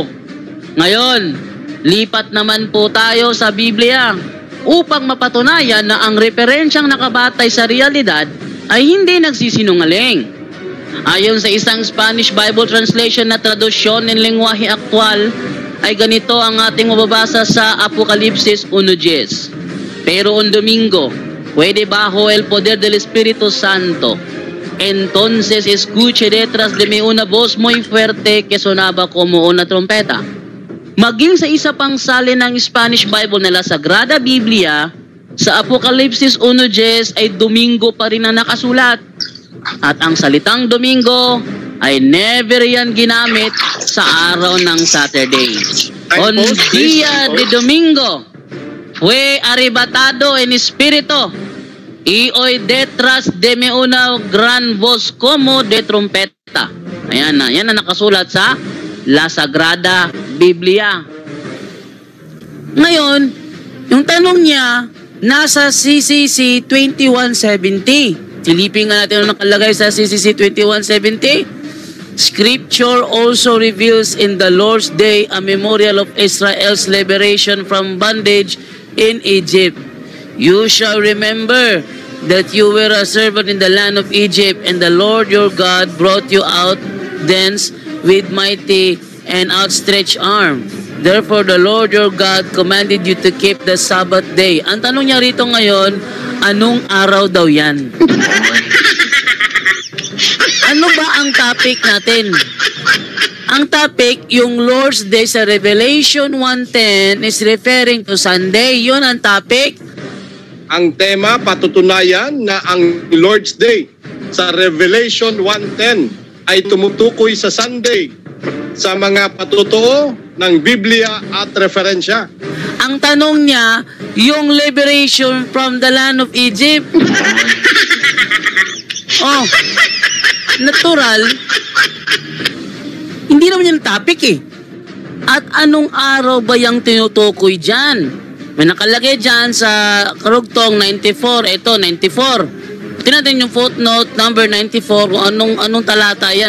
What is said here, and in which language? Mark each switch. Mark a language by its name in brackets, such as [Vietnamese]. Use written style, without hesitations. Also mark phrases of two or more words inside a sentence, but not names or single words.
[Filipino] Ngayon, lipat naman po tayo sa Biblia upang mapatunayan na ang referensyang nakabatay sa realidad ay hindi nagsisinungaling. Ayon sa isang [English] Spanish Bible translation [Filipino] na tradusyon ng lengguwahe aktwal, ay ganito ang ating mababasa sa Apokalipsis 1:10. [Spanish] Pero un domingo, puede bajo el poder del Espíritu Santo. Entonces escuché detrás de mí una voz muy fuerte que sonaba como una trompeta. [Filipino] Maging sa isa pang salin ng [English] Spanish Bible [Filipino] na La Sagrada Biblia, sa Apokalipsis 1:10 ay Domingo pa rin ang nakasulat. At ang salitang Domingo ay never yan ginamit sa araw ng Saturday. [Spanish] On día de Domingo, fue arrebatado en espíritu y hoy detrás de mí una gran voz como de trompeta. [Filipino] Ayan na, yan na nakasulat sa La Sagrada Biblia. Ngayon, yung tanong niya, nasa CCC 2170. Silipin nga natin ang nakalagay sa CCC 2170. [English] Scripture also reveals in the Lord's Day a memorial of Israel's liberation from bondage in Egypt. You shall remember that you were a servant in the land of Egypt, and the Lord your God brought you out thence with mighty and outstretched arm. Therefore, the Lord your God commanded you to keep the Sabbath day. [Filipino] Ang tanong niya rito ngayon, anong araw daw yan? Ano ba ang topic natin? Ang topic, yung [English] Lord's Day [Filipino] sa [English] Revelation 1:10 is referring to Sunday. [Filipino] Yun ang topic. Ang tema, patutunayan na ang [English] Lord's Day [Filipino] sa Revelation 1:10 ay tumutukoy sa Sunday sa mga patutuo ng Biblia at referensya. Ang tanong niya, yung [English] liberation from the land of Egypt. [Filipino] Oh, natural. Hindi naman yung topic eh. At anong araw ba yung tinutukoy dyan? May nakalagay dyan sa karugtong 94. Ito, 94. Tingnan natin yung footnote number 94 kung anong talata yan.